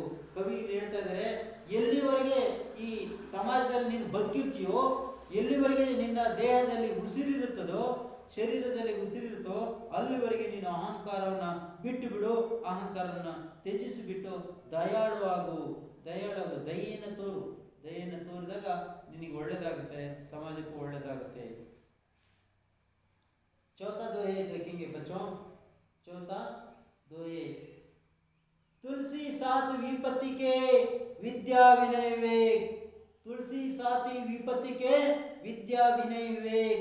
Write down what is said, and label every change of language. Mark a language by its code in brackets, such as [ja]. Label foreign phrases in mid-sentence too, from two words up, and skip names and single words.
[kn] ಕವಿ ಹೇಳ್ತಾ ಇದ್ದಾರೆ, ಎಲ್ಲಿವರೆಗೆ ಈ ಸಮಾಜದಲ್ಲಿ ನೀನು ಬದುಕಿರ್ತೀಯೋ, ಎಲ್ಲಿವರೆಗೆ ನಿನ್ನ ದೇಹದಲ್ಲಿ ಉಸಿರಿರುತ್ತದೋ, ಶರೀರದಲ್ಲಿ ಉಸಿರಿರುತ್ತೋ, ಅಲ್ಲಿವರೆಗೆ ನೀನು ಅಹಂಕಾರವನ್ನ ಬಿಟ್ಟು ಬಿಡು. ಅಹಂಕಾರವನ್ನ ತ್ಯಜಿಸಿಬಿಟ್ಟು ದಯಾಳು ಆಗು, ದಯಾಳು ದಯೆಯನ್ನು ತೋರು. ದಯೆಯನ್ನು ತೋರಿದಾಗ ನಿನಗೆ ಒಳ್ಳೇದಾಗುತ್ತೆ, [hi] समाज को [kn] ಒಳ್ಳೇದಾಗುತ್ತೆ. [hi] चौथा दोहे देखेंगे बच्चों. चौथा दोहे, तुलसी साथ विपत्ति के विद्या विनय विवेक. तुलसी साथी विपत्ति के विद्या विनय विवेक.